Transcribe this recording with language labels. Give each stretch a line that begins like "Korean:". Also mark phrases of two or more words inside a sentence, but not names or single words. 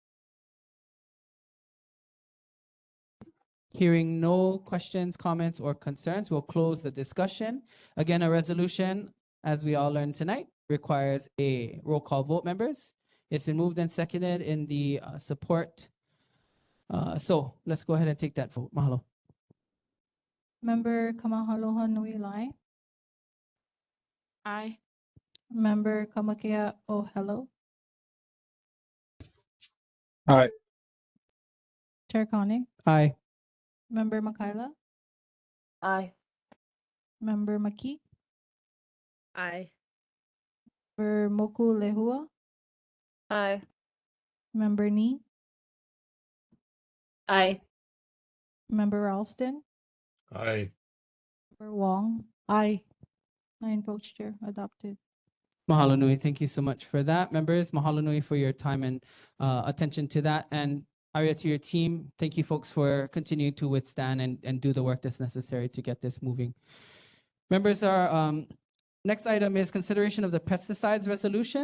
English: Hearing no questions, comments, or concerns, we'll close the discussion. Again, a resolution, as we all learned tonight, requires a roll call vote, members. It's been moved and seconded in the support. So let's go ahead and take that vote. Mahalo. Member Kamahaloha Nui Lai. Aye. Member Kamakea O'Hello. Aye. Chair Connie. Aye. Member Makaila. Aye. Member Maki. Aye. Member Moku Lehua. Aye. Member Ni. Aye. Member Ralston. Aye. Member Wong. Aye. 9 votes, Chair. Adopted.
Hawaiian: Mahalo nui.
English: Thank you so much for that. Members,
Hawaiian: mahalo nui
English: for your time and attention to that. And Aria, to your team, thank you folks for continuing to withstand and do the work that's necessary to get this moving. Members, our next item is consideration of the pesticides resolution.